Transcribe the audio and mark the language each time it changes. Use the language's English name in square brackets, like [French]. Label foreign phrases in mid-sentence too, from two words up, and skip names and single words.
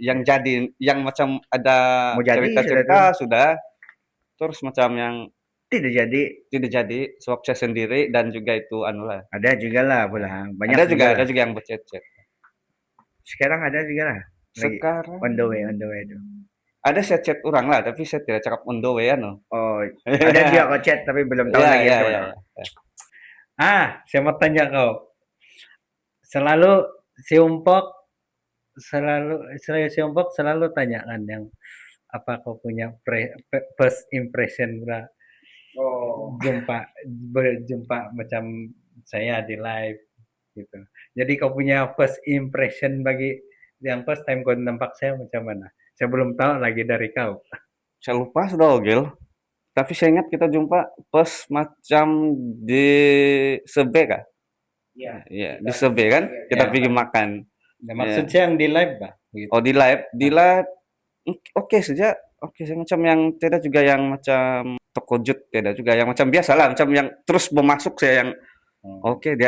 [Malay] yang jadi yang macam ada Mau jadi cerita-cerita sudah, terus macam yang Tidak jadi. tidak jadi sebab saya sendiri dan juga itu lah. Ada juga lah pula. Banyak Ada juga lah. yang berchat-chat. Sekarang ada juga lah. Lagi Sekarang [English] on the way itu. [Malay] ada saya chat orang lah, tapi saya tidak cakap [English] on the way [Malay] Oh, ada juga kok chat tapi belum tahu Ya, lagi ya, itu. ya. Saya mau tanya kau. Selalu si Umpok selalu tanyakan yang apa kau punya [English] first impression [Malay] berjumpa macam saya di live gitu. Jadi kau punya [English] first impression [Malay] bagi yang [English] first time [Malay] kau nampak saya macam mana? Saya belum tahu lagi dari kau. Saya lupa sudah Ogil. Tapi saya ingat kita jumpa pas macam di Sebe kah? Iya, di Sebe kan? Kita Ya. pergi makan. Nah, maksud saya yang di live bah. Gitu. Oh, di live oke saja. Oke, saya macam yang tidak juga yang macam terkejut, tidak juga yang macam biasa lah, macam yang terus memasuk saya yang oke dia